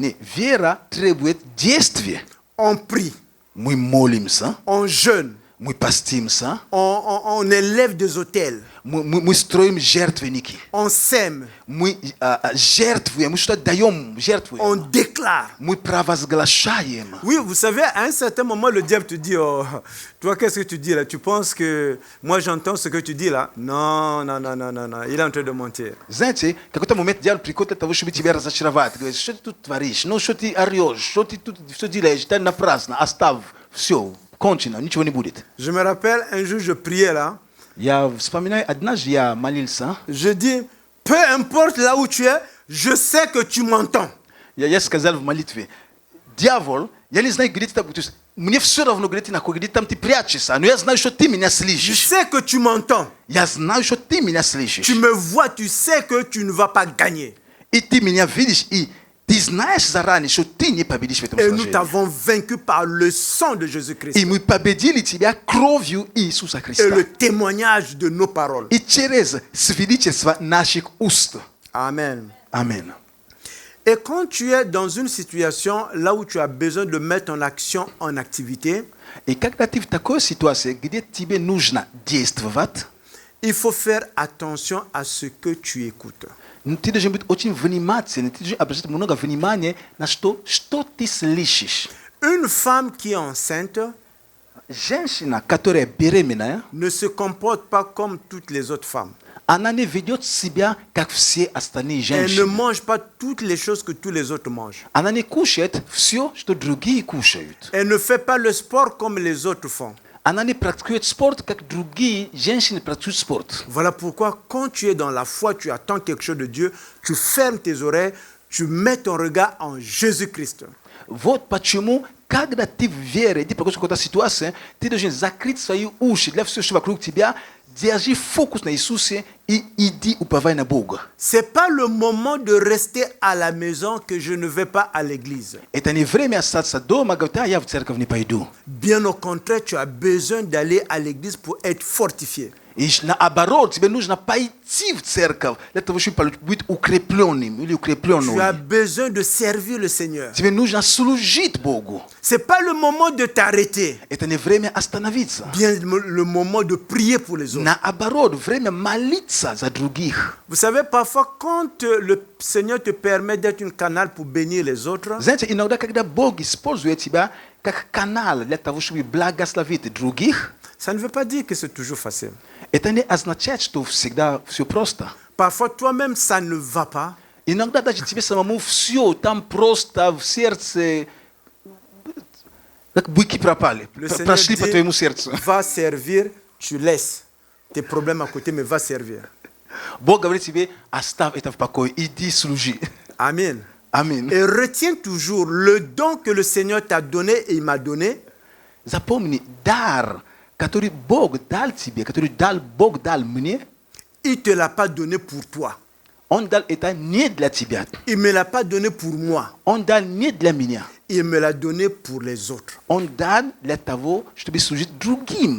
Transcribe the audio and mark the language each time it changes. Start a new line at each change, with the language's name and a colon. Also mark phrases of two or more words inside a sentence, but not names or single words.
Russian: Не, вера требует действия.
French: On prie,
Russian: Мы молимся,
French: on jeûne,
Russian: мы постимся,
French: on élève des autels,
Russian: мы строим жертвенники.
French: on sème,
Russian: Мы жертвуем, мы что-то даем,
French: on
Russian: жертвуем.
French: déclare.
Russian: Мы провозглашаем.
French: Oui, vous savez, à un certain moment, le diable te dit, oh, toi, qu'est-ce que tu dis là? Tu penses que moi, j'entends ce que tu dis là? Non, non, non, non, non, non, il est en train de mentir.
Russian: Знаете, в какой-то момент дьявол приходит для того, чтобы тебя разочаровать. Говорит, что ты тут творишь? Ну, что ты орешь? Что ты тут все делаешь? Это напрасно. Оставь. Все. Кончено. Ничего не будет.
French: Je me rappelle, un jour, je priais là.
Russian: Я вспоминаю, однажды я молился.
French: Je dis, peu importe là où tu es, je sais que tu m'entends.
Russian: Я сказал в молитве, дьявол, я не знаю, где ты там, то есть, мне все равно, где ты находишься, где там ты прячешься, но я знаю, что ты меня
French: Je
Russian: слышишь.
French: sais que tu m'entends.
Russian: Я знаю, что ты меня слышишь.
French: Tu me vois, tu sais que tu ne vas pas gagner.
Russian: И ты меня видишь, и ты знаешь заранее, что ты не победишь в этом
French: Et nous
Russian: сражении.
French: t'avons vaincu par le sang de Jésus-Christ
Russian: И мы победили тебя кровью Иисуса
French: et
Russian: Христа.
French: le témoignage de nos paroles.
Russian: И через свидетельство наших уст.
French: Amen.
Russian: Аминь.
French: Et quand tu es dans une situation là où tu as besoin de mettre en action, en activité,
Russian: И когда ты в такой ситуации, где тебе нужно действовать,
French: il faut faire attention à ce que tu écoutes.
Russian: ты должен быть очень внимательным, ты должен обращать много внимания на что ты слышишь.
French: Une femme qui est enceinte
Russian: Женщина, которая беременная,
French: ne se comporte pas comme toutes les autres femmes.
Russian: она не ведет себя, как все остальные
French: Elle ne
Russian: женщины.
French: mange pas toutes les choses que tous les autres mangent.
Russian: Она не кушает все, что другие кушают.
French: Elle ne fait pas le sport comme les autres font.
Russian: Она не практикует спорт, как другие женщины практикуют спорт.
French: Voilà pourquoi quand tu es dans la foi, tu attends quelque chose de Dieu, tu fermes tes oreilles, tu mets ton regard en Jésus-Christ.
Russian: Вот почему, когда ты в вере, ты проходишь какую-то ситуацию, ты должен закрыть свои уши для всего, что вокруг тебя, держи фокус на Иисусе и иди уповай на Бога.
French: C'est pas le moment de rester à la maison que je ne vais pas à l'église.
Russian: Это не время остаться дома, говорить, я в церковь не пойду.
French: Bien au contraire, tu as besoin d'aller à l'église pour être fortifié.
Russian: И наоборот, тебе нужно пойти в церковь для того, чтобы быть укрепленным или
French: Tu as
Russian: укрепленным.
French: besoin de servir le Seigneur.
Russian: Тебе нужно служить Богу.
French: C'est pas le moment de t'arrêter.
Russian: Это не время остановиться.
French: Bien le moment de prier pour les autres.
Russian: Наоборот, время молиться за других.
French: Vous savez, parfois, quand le Seigneur te permet d'être un canal pour bénir les autres,
Russian: Знаете, иногда, когда Бог использует тебя как канал для того, чтобы благословить других,
French: ça ne veut pas dire que c'est toujours facile.
Russian: это не означает, что всегда все просто.
French: Parfois, toi-même, ça ne va pas.
Russian: Иногда даже тебе самому все там просто в сердце, как быки пропали,
French: Le Seigneur
Russian: прошли по
French: dit,
Russian: твоему сердцу.
French: va servir, tu laisses tes problèmes à côté, mais va servir.
Russian: Бог говорит тебе, оставь это в покое, иди служи.
French: Amen.
Russian: Аминь.
French: Et retiens toujours le don que le Seigneur t'a donné et il m'a donné.
Russian: Запомни, дар, который Бог дал тебе, который Бог дал мне,
French: Il ne te l'a pas donné pour toi.
Russian: Он дал это не для тебя.
French: Il ne me l'a pas donné pour moi.
Russian: Он дал не для меня.
French: Il me l'a donné pour les autres.
Russian: Он дал для того, чтобы служить другим.